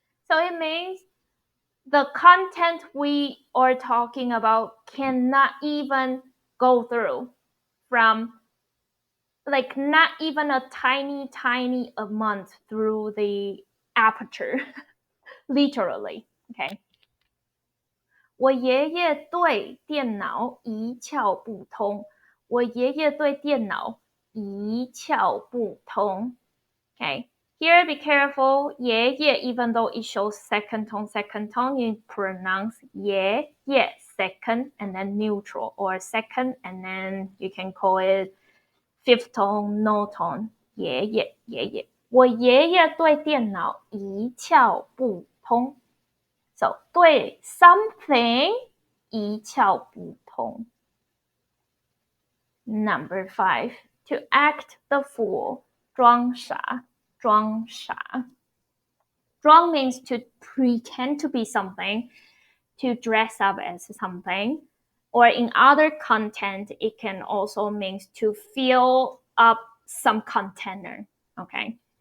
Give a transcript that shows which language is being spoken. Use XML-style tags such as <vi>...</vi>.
<en>So it means the content we are talking about cannot even go through from like not even a tiny amount through the aperture, literally, okay?</en> <zh>我爷爷对电脑一窍不通。我爷爷对电脑一窍不通。</zh> <en>Okay, here be careful. 爷爷 even though it shows second tone, you pronounce 爷 yes. second and then neutral, or second and then you can call it fifth tone, no tone.</en> <zh>爷爷，爷爷，我爷爷对电脑一窍不通。 So 对 something 一窍不通。</zh> <en>Number 5, to act the fool, 装傻，装傻。装 means to pretend to be something, to dress up as something, or in other content, it can also mean to fill up some container, okay?</en>